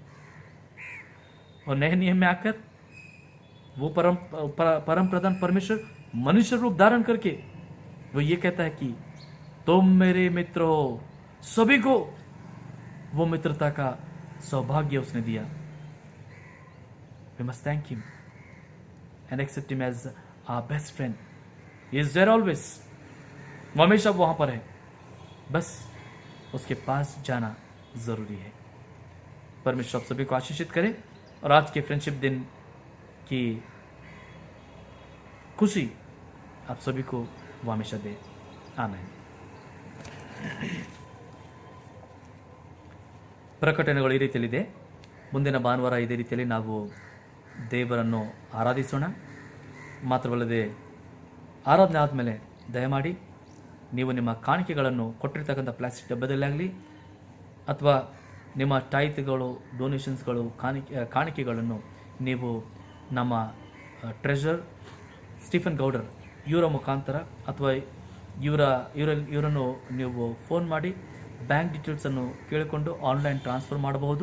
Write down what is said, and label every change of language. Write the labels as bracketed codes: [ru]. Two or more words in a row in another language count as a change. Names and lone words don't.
[hi] और नए नियम में आकर वो परम प्रधान परमेश्वर मनुष्य रूप धारण करके वो ये कहता है कि तुम मेरे मित्र हो। सभी को वो मित्रता का सौभाग्य उसने दिया। [en] We must thank him and accept him as our best friend. He is there always. [hi] वो हमेशा वहां पर है, बस उसके पास जाना जरूरी है। परमेश्वर आप सभी को आशीषित करे और आज के फ्रेंडशिप दिन की खुशी आप सभी को वो हमेशा दे। [kn] आमेन। ಪ್ರಕಟಣೆಗಳು ಈ ರೀತಿಯಲ್ಲಿದೆ. ಮುಂದಿನ ಭಾನುವಾರ ಇದೇ ರೀತಿಯಲ್ಲಿ ನಾವು ದೇವರನ್ನು ಆರಾಧಿಸೋಣ. ಮಾತ್ರವಲ್ಲದೆ ಆರಾಧನೆ ಆದಮೇಲೆ ದಯಮಾಡಿ ನೀವು ನಿಮ್ಮ ಕಾಣಿಕೆಗಳನ್ನು ಕೊಟ್ಟಿರ್ತಕ್ಕಂಥ ಪ್ಲಾಸ್ಟಿಕ್ ಡಬ್ಬದಲ್ಲಾಗಲಿ ಅಥವಾ ನಿಮ್ಮ ಟೈತ್ಗಳು, ಡೊನೇಷನ್ಸ್ಗಳು, ಕಾಣಿಕೆಗಳನ್ನು ನೀವು ನಮ್ಮ ಟ್ರೆಷರ್ ಸ್ಟೀಫನ್ ಗೌಡರ್ ಇವರ ಮುಖಾಂತರ ಅಥವಾ ಇವರನ್ನು ನೀವು ಫೋನ್ ಮಾಡಿ ಬ್ಯಾಂಕ್ ಡೀಟೇಲ್ಸನ್ನು ಕೇಳಿಕೊಂಡು [en] online transfer [kn] ಮಾಡಬಹುದು.